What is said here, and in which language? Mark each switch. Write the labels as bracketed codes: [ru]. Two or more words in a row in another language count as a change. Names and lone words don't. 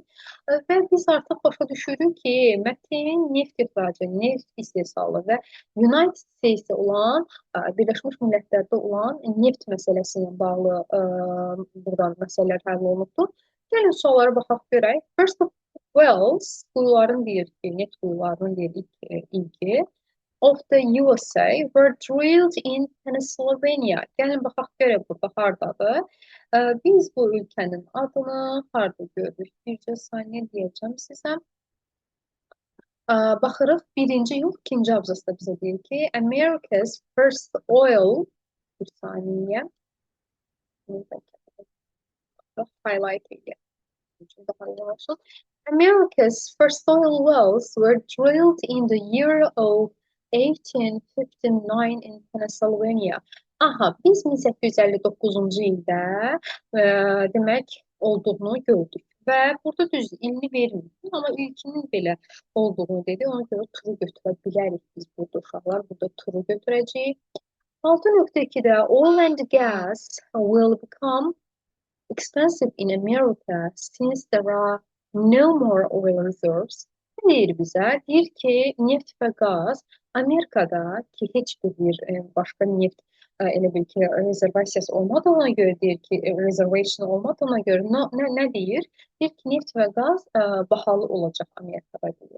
[az] Və biz artıq başa düşürük ki, mətin neft ixracı, neft istehsalı və United States olan Birləşmiş Millətlərdə olan neft məsələsi ilə bağlı buradan məsələlər həll olunubdur. Gəlin suallara baxaq görək. [en] First of wells, [az] quyuların deyir ki, neft quyularının deyir ilki [en] of the USA were drilled in Pennsylvania. [az] Gəlin baxaq görək burada hardadır. Biz bu ölkənin adını harda görürük? Bircə saniyə deyəcəm sizə. Baxırıq, birinci yox, ikinci abzasda bizə deyir ki, [en] America's first oil, [az] bir saniyə, highlight edək, daha iyi olsun. [en] America's first oil wells were drilled in the year of 1859 in Pennsylvania. [az] Aha, biz 1859-cu ildə demək olduğunu gördük. Və burada düz ilini vermir. Amma ilkinin belə olduğunu dedi. Ona görə turu götürə bilərik biz burada uşaqlar. Burada turu götürəcəyik. [en] 6.2-də oil and gas will become expensive in America since there are no more oil reserves. [az] Ne deyir bizə? Deyir ki, neft və qaz Amerikada ki, heç bir başqa neft elə bil ki, rezervasiyası olmadığına görə deyir ki, reservation olmadığına görə nə deyir? Deyir ki, neft və qaz bahalı olacaq Amerikada deyir.